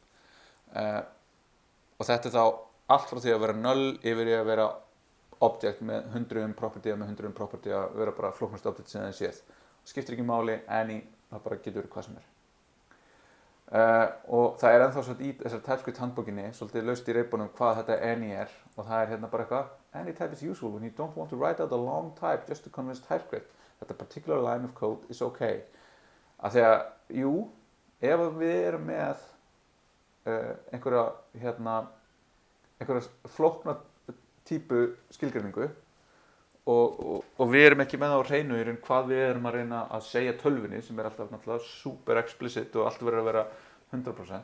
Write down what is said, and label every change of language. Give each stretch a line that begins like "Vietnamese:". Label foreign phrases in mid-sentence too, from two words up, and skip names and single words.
Icelandic: Og þetta er þá allt frá því að vera null yfir í að vera object með 100 property að vera bara flóknast object sem það séð. Skiptir ekki máli, any, það bara getur verið hvað sem er. Og það er ennþá svolítið í þessar TypeScript handbókinni svolítið laust í reipunum hvað þetta any er, og það er bara eitthvað,
English: any type is useful when you don't want to write out a long type just to convince TypeScript that a particular line of code is okay.
Icelandic: Af því að, jú, ef við erum með einhverja flókna típu skilgreiningu og við erum ekki með það á hreinu í raun hvað við erum að reyna að segja tölvunni sem er alltaf náttúrulega
English: super explicit
Icelandic: og allt verður að vera 100%.